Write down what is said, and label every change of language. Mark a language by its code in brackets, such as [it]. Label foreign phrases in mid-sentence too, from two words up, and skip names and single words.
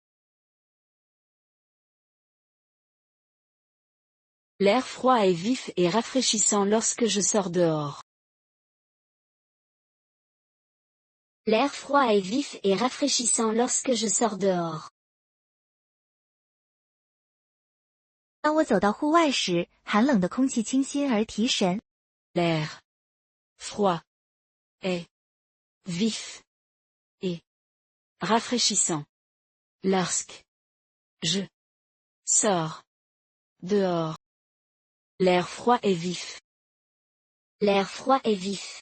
[fr] L'air froid est vif et rafraîchissant lorsque je sors dehors. L'air froid est vif et rafraîchissant lorsque je sors dehors. [zh] 当我走到户外时，寒冷的空气清新而提神。 [fr] L'air froid est vif et rafraîchissant lorsque je sors dehors. L'air froid est vif. L'air froid est vif.